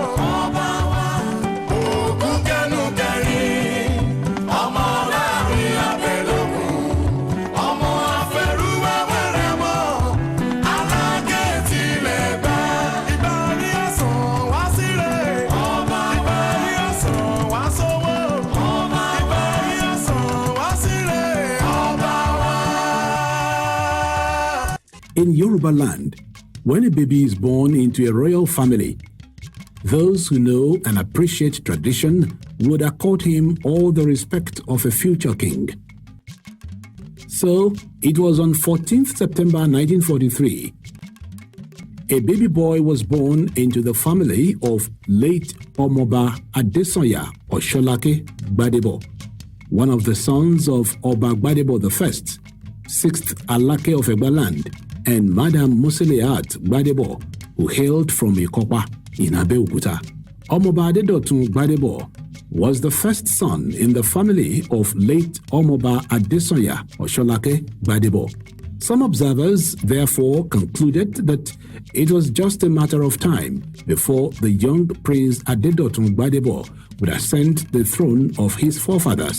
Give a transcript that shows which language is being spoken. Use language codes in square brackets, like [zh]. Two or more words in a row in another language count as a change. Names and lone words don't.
[yo] OKUKENU kẹrin, ọmọ láàrin abẹ́lókun, ọmọ afẹ́rúwẹ́wẹ́rẹ́ mọ́, Alake tilẹ̀ gbà, ìbáyé ọ̀sán wá síre, ìbáyé ọ̀sán wá sówó, ìbáyé ọ̀sán wá síre, ọba wa. [en] In Yoruba land, when a baby is born into a royal family, those who know and appreciate tradition would accord him all the respect of a future king. So, it was on 14th September 1943, a baby boy was born into the family of late Omoba Adesanya Osholake Gbadebo, one of the sons of Oba Gbadebo I, 6th Alake of Egbaland, and Madam Musiliat Gbadebo, who hailed from Ikopa in Abeokuta. Omoba Adedotun Gbadebo was the first son in the family of late Omoba Adesonya Osholake Gbadebo. Some observers therefore concluded that it was just a matter of time before the young Prince Adedotun Gbadebo would ascend the throne of his forefathers.